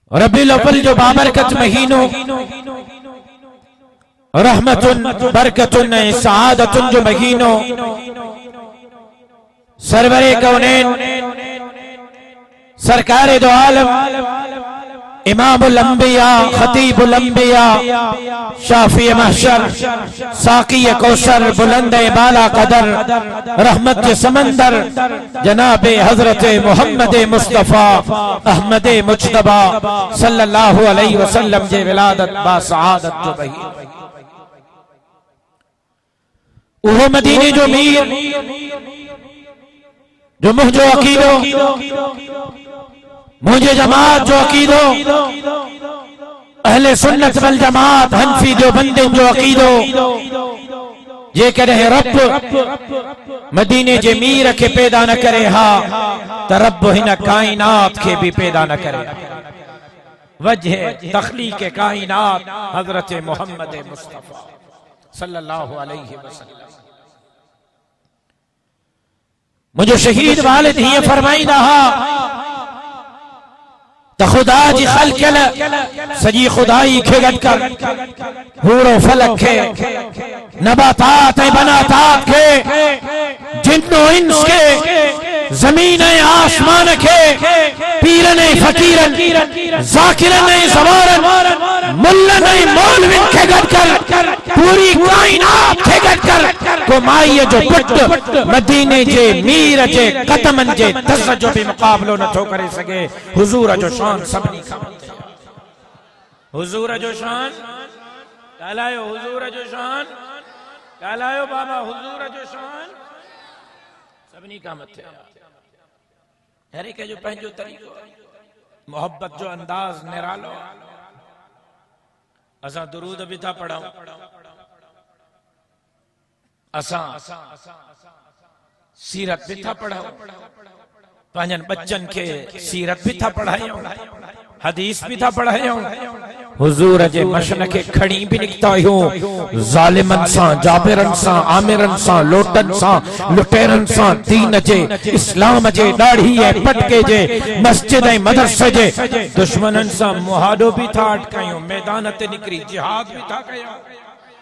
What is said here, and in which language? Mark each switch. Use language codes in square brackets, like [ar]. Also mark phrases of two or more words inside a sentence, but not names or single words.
[sd] रबीउल अव्वल जो बाबरकत महीनों, रहमतुन बरकतुन सआदतुन जो महीनों, सरवरे कौनैन सरकारे दो आलम इमामुल अंबिया खतीबुल अंबिया शाफी महशर साकी कौसर बुलंद बाला कदर रहमत के समंदर जनाब हजरत मोहम्मद मुस्तफ़ा अहमद मुज्तबा [ar] صلى الله عليه وسلم [sd] जे विलादत बा सआदत जो बही उहो मदीने जो मीर जो मुझो अकीदो मुझे जमात जो अकीदो अहले सुन्नत वल जमात हनफी जो बंदे जो अकीदो ये करे रब मदीने जे मीर के पैदा न करे हा त रब हिन कायनात के भी पैदा न करे। वजह तख्लीक कायनात हजरत मोहम्मद मुस्तफ़ा [ar] صلى الله عليه وسلم. [sd] मुझे शहीद वालिद ही फरमाई रहा तो खुदा जी खल सजी खुदाई खेगट कर हूरो फलक के नबातात बनातात के जिन्नो इंस के जमीन आसमान के पीरन फकीरन जाकिरन सवारन मुल्लन मौलविन खेगट कर पूरी कायनात खेगट कर को माई जो पुट मदीने जे मीर जे कदमन जे दस जो भी मुकाबलो न थो करे सके हुजूर जो शान सबनी का हुजूर जो शान कहलायो हुजूर जो शान कहलायो बाबा हुजूर जो शान सबनी का मत है। हर एक जो पंहिंजो तरीक़ो मोहब्बत जो अंदाज निरालो। असा दुरूद भी था पढ़ाऊं, असा सीरत भी था पढ़ाऊं, पंहिंजन बच्चन के सीरत भी था पढ़ायूं, हदीस भी था पढ़ायूं। हुजूर जे मशन के खड़ी भी निकता हूं जालिमन सा जाबिरन सा आमिरन सा लोटन सा लुटेरन सा दीन जे इस्लाम जे दाढ़ी है पटके जे मस्जिद ऐं मदरसे जे दुश्मनन सा मुहादो भी था अटकायूं, मैदान ते निकरी जिहाद भी था कयूं।